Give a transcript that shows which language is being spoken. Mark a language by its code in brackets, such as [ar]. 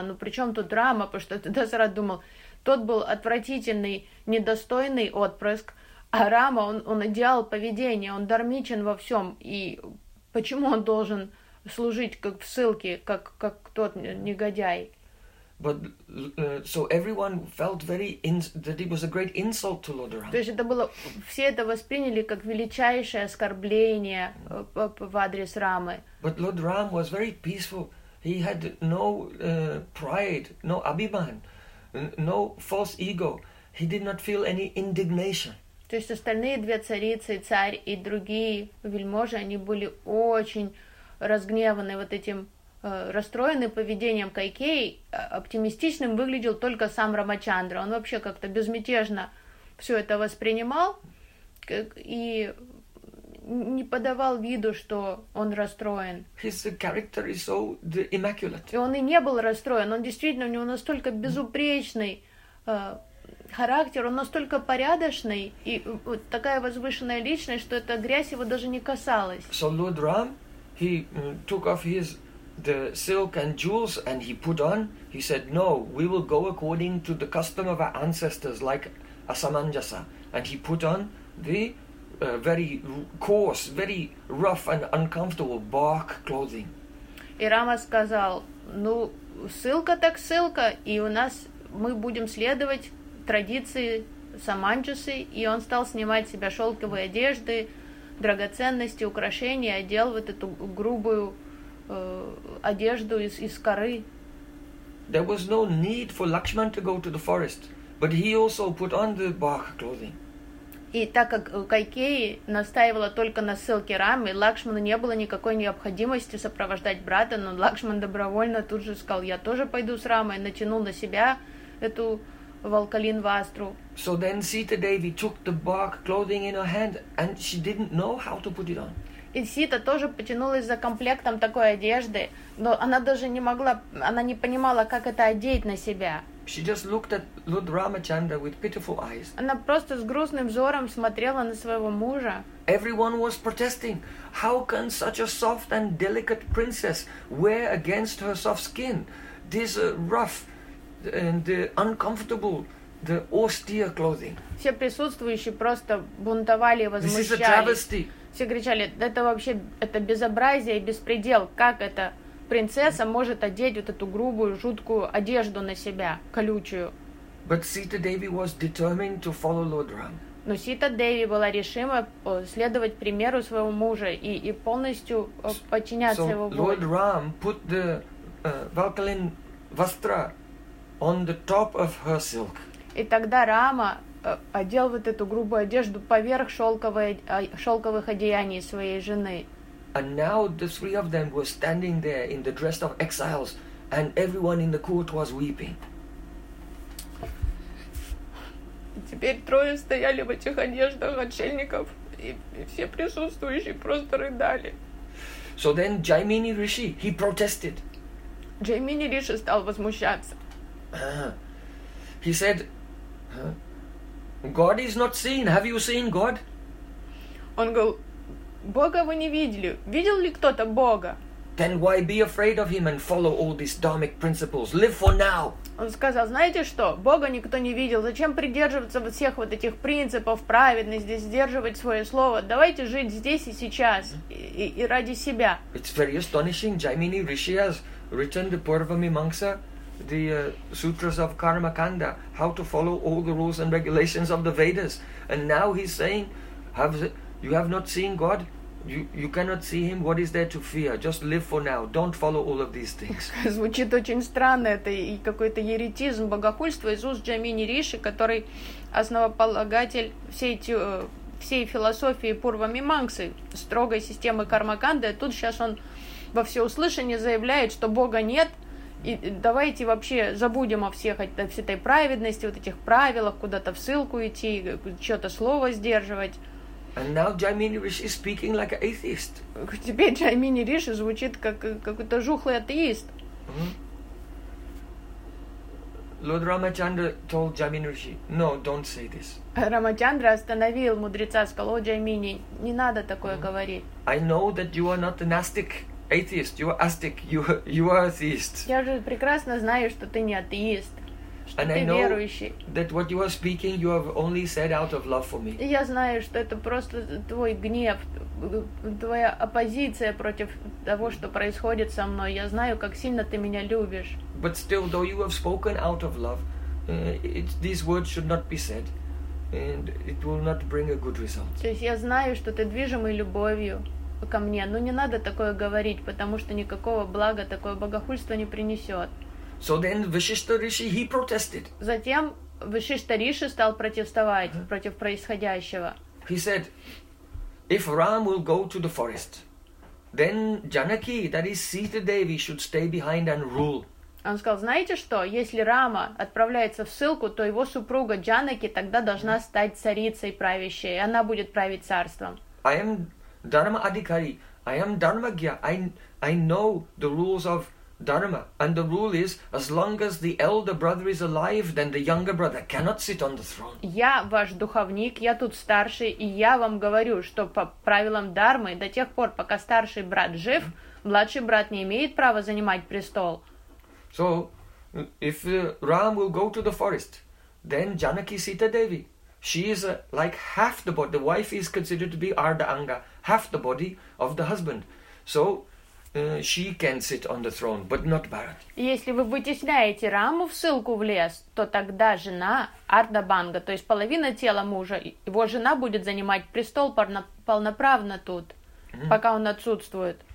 [ru] Ну, при чем тут Рама, потому что ты даже раз думал, тот был отвратительный, недостойный отпрыск, а Рама, он идеал поведения, он дармичен во всем. И почему он должен служить как в ссылке, как тот негодяй? [en] But so everyone felt very that it was a great insult to Lord Ram. [ru] То есть это было, все это восприняли как величайшее оскорбление в адрес Рамы. [en] But Lord Ram was very peaceful. He had no pride, no abhiman, no false ego. He did not feel any indignation. [ru] То есть остальные две царицы, царь и другие вельможи, они были очень разгневаны вот этим. Расстроенный поведением Кайкеи, оптимистичным выглядел только сам Рамачандра. Он вообще как-то безмятежно все это воспринимал и не подавал виду, что он расстроен. [en] His character is so immaculate. [ru] И он и не был расстроен. Он действительно, у него настолько безупречный характер, он настолько порядочный и вот такая возвышенная личность, что эта грязь его даже не касалась. [en] So Lord Ram, he took off his the silk and jewels and he put on, he said, no, we will go according to the custom of our ancestors, like Asamanjasa. And he put on the very coarse, very rough and uncomfortable bark clothing. [ru] И Рама сказал, ну, ссылка так ссылка, и у нас, мы будем следовать традиции Саманджасы, и он стал снимать с себя шелковые одежды, драгоценности, украшения, одел вот эту грубую одежду из коры. [en] There was no need for Lakshman to go to the forest, but he also put on the bark clothing. [ru] И так как Кайкеи настаивала только на ссылке Рамы, Лакшману не было никакой необходимости сопровождать брата, но Лакшман добровольно тут же сказал, я тоже пойду с Рамой, натянул на себя эту волколин вастру. [en] So then Sita Devi took the bark clothing in her hand, and she didn't know how to put it on. [ru] И Сита тоже потянулась за комплектом такой одежды, но она даже не могла, она не понимала, как это одеть на себя. [en] She just looked at Lord Ramachandra with pitiful eyes. [ru] Она просто с грустным взором смотрела на своего мужа. [en] Everyone was protesting. How can such a soft and delicate princess wear against her soft skin this rough and uncomfortable, the austere clothing? [ru] Все присутствующие просто бунтовали и возмущались. [en] This is a travesty. [ru] Все кричали, это вообще это безобразие и беспредел. Как это? Принцесса может одеть вот эту грубую, жуткую одежду на себя, колючую. [en] But Sita Devi was determined to follow Lord Ram. [ru] Но Сита Деви была решима следовать примеру своего мужа и полностью подчиняться его воле. [en] So Lord Ram put the Valkalin Vastra on the top of her silk. [ru] И тогда Рама одел вот эту грубую одежду поверх шелковых одеяний своей жены. [en] And now the three of them were standing there in the dress of exiles, and everyone in the court was weeping. [ru] Теперь трое стояли в этих одеждах отшельников, и все присутствующие просто рыдали. [en] So then Jaimini Rishi, he protested. [ru] Jaimini Rishi стал возмущаться. [en] He said, God is not seen. Have you seen God? [ru] Он говорил, Бога вы не видели. Видел ли кто-то Бога? [en] Then why be afraid of him and follow all these dharmic principles? Live for now. [ru] Он сказал, знаете что? Бога никто не видел. Зачем придерживаться всех вот этих принципов праведности, сдерживать свое слово? Давайте жить здесь и сейчас и ради себя. [en] It's very astonishing. Jaimini Rishi has written the Purva Mimamsa, the sutras of Karma Kanda, how to follow all the rules and regulations of the Vedas, and now he's saying, You have not seen God, you cannot see him, what is there to fear? Just live for now, don't follow all of these things. [ru] Звучит очень странно, это и какой-то еретизм, богохульство из уст Джамини Риши, который основополагатель всей философии Пурва Мимамсы, строгой системы Кармаканды. Тут сейчас он во всеуслышание заявляет, что Бога нет, и давайте вообще забудем о всех всей этой праведности, вот этих правилах, куда-то в ссылку идти, что-то слово сдерживать. [en] And now Jaimini Rishi is speaking like an atheist. [ru] Теперь Jaimini Rishi звучит как какой-то жухлый атеист. [en] Lord Ramachandra told Jaimini Rishi, "No, don't say this." [ru] Рамачандра остановил мудреца, сказал: "О, Jaimini, не надо такое говорить." [en] I know that you are not an astic atheist. You are astic. You are atheist. [ru] Я же прекрасно знаю, что ты не атеист. [en] And I know [ru] верующий. [en] That what you are speaking, you have only said out of love for me. [ru] Я знаю, что это просто твой гнев, твоя оппозиция против того, что происходит со мной. Я знаю, как сильно ты меня любишь. [en] But still, though you have spoken out of love, these words should not be said, and it will not bring a good result. [ru] То есть я знаю, что ты движимый любовью ко мне, но не надо такое говорить, потому что никакого блага такое богохульство не принесет. [en] So then Vishishta Rishi, he protested. [ru] Затем Вишишта Риши стал протестовать против происходящего. [en] He said, if Ram will go to the forest, then Janaki, that is Sita Devi, should stay behind and rule. [ru] Он сказал, знаете что, если Рама отправляется в ссылку, то его супруга Джанаки тогда должна стать царицей правящей, и она будет править царством. [en] I am Dharma Adhikari, I am Dharmagya, I know the rules of Dharma, and the rule is, as long as the elder brother is alive, then the younger brother cannot sit on the throne. [ru] Я ваш духовник, я тут старший, и я вам говорю, что по правилам дармы, до тех пор, пока старший брат жив, младший брат не имеет права занимать престол. [en] So, if Ram will go to the forest, then Janaki Sita Devi, she is like half the body. The wife is considered to be Ardha Anga, half the body of the husband. So, she can sit on the throne, but not Bharat. [ru] Если вы вытесняете Раму в ссылку в лес, то тогда жена Ардха Анга, то есть половина тела мужа, его жена будет занимать престол полноправно тут, пока он отсутствует.